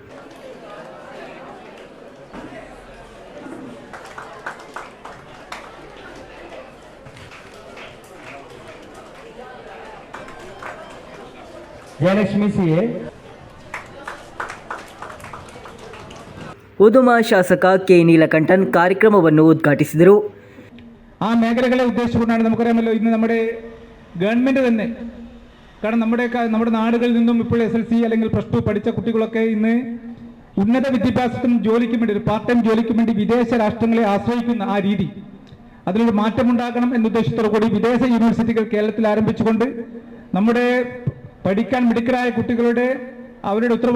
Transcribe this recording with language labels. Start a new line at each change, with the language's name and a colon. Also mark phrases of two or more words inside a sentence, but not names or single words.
Kannada: ಜಯಲಕ್ಷ್ಮಿ ಸಿಎ, ಉದುಮ ಶಾಸಕ ಕೆ ನೀಲಕಂಠನ್ ಕಾರ್ಯಕ್ರಮವನ್ನು ಉದ್ಘಾಟಿಸಿದರು.
Malayalam: ആ മേഖലകളെ ഉദ്ദേശിച്ചുകൊണ്ടാണ് നമുക്കറിയാമല്ലോ ഇന്ന് നമ്മുടെ ഗവൺമെൻറ് തന്നെ, കാരണം നമ്മുടെ നാടുകളിൽ നിന്നും ഇപ്പോൾ SLC അല്ലെങ്കിൽ +2 പഠിച്ച കുട്ടികളൊക്കെ ഇന്ന് ഉന്നത വിദ്യാഭ്യാസത്തിനും ജോലിക്കും വേണ്ടി ഒരു
English: part time
Malayalam: ജോലിക്കും വേണ്ടി വിദേശ രാഷ്ട്രങ്ങളെ ആശ്രയിക്കുന്ന ആ രീതി, അതിലൊരു മാറ്റമുണ്ടാകണം എന്ന ഉദ്ദേശത്തോടു കൂടി വിദേശ യൂണിവേഴ്സിറ്റികൾ കേരളത്തിൽ ആരംഭിച്ചുകൊണ്ട് നമ്മുടെ പഠിക്കാൻ മിടുക്കരായ കുട്ടികളുടെ അവരുടെ